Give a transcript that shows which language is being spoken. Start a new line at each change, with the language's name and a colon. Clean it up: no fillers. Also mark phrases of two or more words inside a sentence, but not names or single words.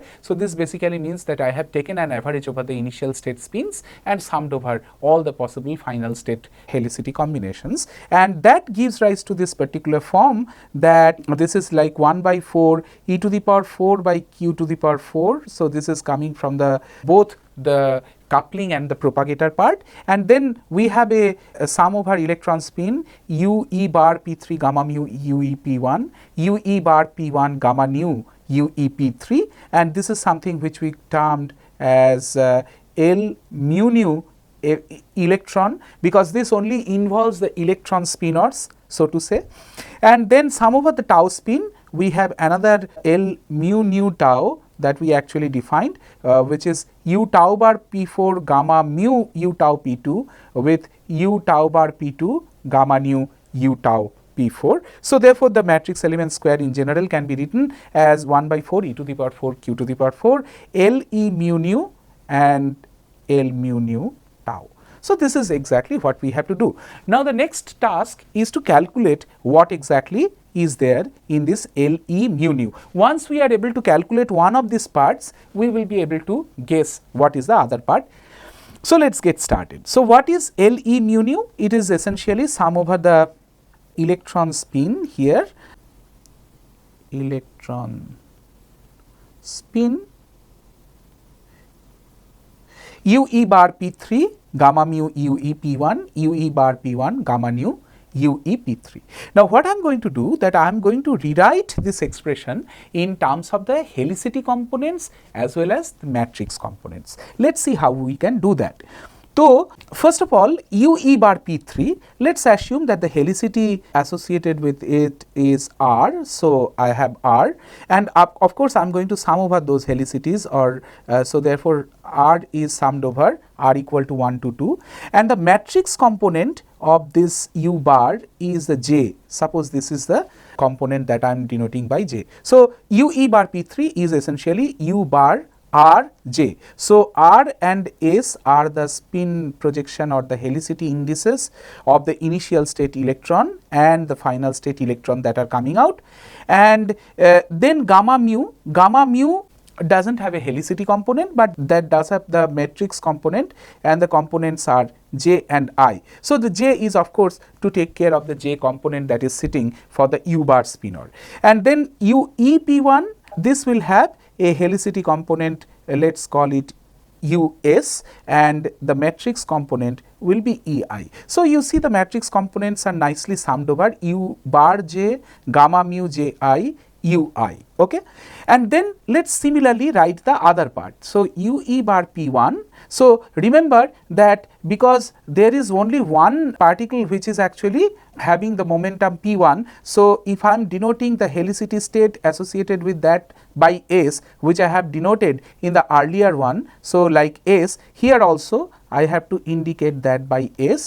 English: So this basically means that I have taken an average over the initial state spins and summed over all the possible final state helicity combinations, and that gives rise to this particular form, that this is like 1/4 e to the power 4 by q to the power 4. So this is coming from the both the coupling and the propagator part, and then we have a sum over electron spin u e bar p3 gamma mu u e p1, u e bar p1 gamma nu u e p3, and this is something which we termed as L mu nu electron, because this only involves the electron spinors, so to say. And then sum over the tau spin, we have another L mu nu tau that we actually defined, which is u tau bar p4 gamma mu u tau p2 with u tau bar p2 gamma nu u tau p4. So therefore the matrix element square in general can be written as 1/4 e to the power 4 q to the power 4 L e mu nu and L mu nu tau. So this is exactly what we have to do. Now the next task is to calculate what exactly is there in this L e mu nu. Once we are able to calculate one of these parts, we will be able to guess what is the other part. So let's get started. So what is L e mu nu? It is essentially sum over the electron spin here, electron spin u e bar p3 gamma mu u e p1 u e bar p1 gamma nu u e p3. Now what I am going to do, that I am going to rewrite this expression in terms of the helicity components as well as the matrix components. Let's see how we can do that. So first of all, u e bar p3, let's assume that the helicity associated with it is r. So I have r, and of course I am going to sum over those helicities, or so therefore r is summed over r equal to 1 to 2, and the matrix component of this u bar is the j. Suppose this is the component that I am denoting by j. So u e bar p3 is essentially u bar r j. So r and s are the spin projection or the helicity indices of the initial state electron and the final state electron that are coming out, and then gamma mu doesn't have a helicity component, but that does have the matrix component, and the components are j and I. So the j is of course to take care of the j component that is sitting for the u bar spinor, and then u e p1, this will have a helicity component, let's call it us, and the matrix component will be ei. So you see the matrix components are nicely summed over u bar j gamma mu j I ui. Okay, and then let's similarly write the other part. So u e bar p1. So remember that because there is only one particle which is actually having the momentum p1, so if I am denoting the helicity state associated with that by s, which I have denoted in the earlier one, so like s, here also I have to indicate that by s.